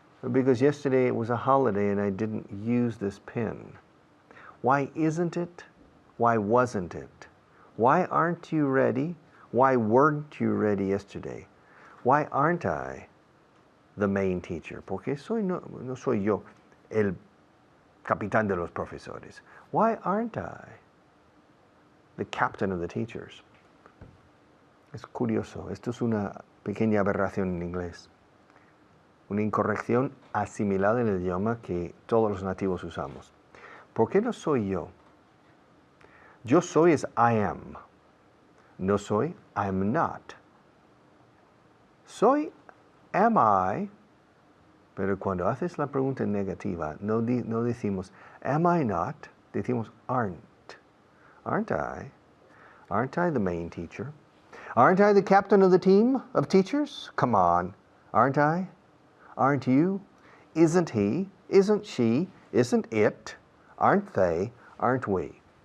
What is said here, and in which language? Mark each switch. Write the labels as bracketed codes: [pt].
[en] Because yesterday it was a holiday and I didn't use this pen. Why isn't it? Why wasn't it? Why aren't you ready? Why weren't you ready yesterday? Why aren't I the main teacher? [es] Porque no soy yo el capitán de los profesores. [en] Why aren't I the captain of the teachers? [es] Es curioso, esto es una pequeña aberración en inglés. Una incorrección asimilada en el idioma que todos los nativos usamos. ¿Por qué no soy yo? Yo soy es [en] I am. [es] No soy, [en] I'm not. [es] Soy, [en] am I, [es] pero cuando haces la pregunta negativa, no decimos, [en] am I not? [es] Decimos, [en] aren't. Aren't I? Aren't I the main teacher? Aren't I the captain of the team of teachers? Come on. Aren't I? Aren't you? Isn't he? Isn't she? Isn't it? Aren't they? Aren't we?